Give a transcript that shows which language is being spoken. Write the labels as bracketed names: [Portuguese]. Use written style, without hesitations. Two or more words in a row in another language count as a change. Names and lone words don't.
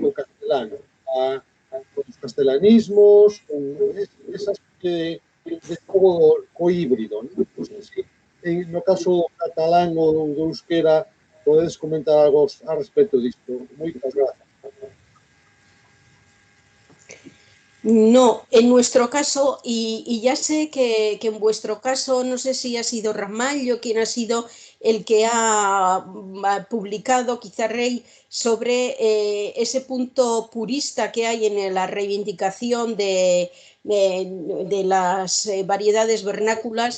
[Galician] Co castelano, con os castelanismos, con esa especie de xogo co híbrido, non? Pues, sí, no caso catalán ou do euskera, podedes comentar algo a respecto disto. Moitas grazas. [Spanish] No, en nuestro caso, y ya sé que en vuestro caso, no sé si ha sido Ramallo quien ha sido el que ha publicado, quizá Rey, sobre ese punto purista que hay en la reivindicación de las variedades vernáculas.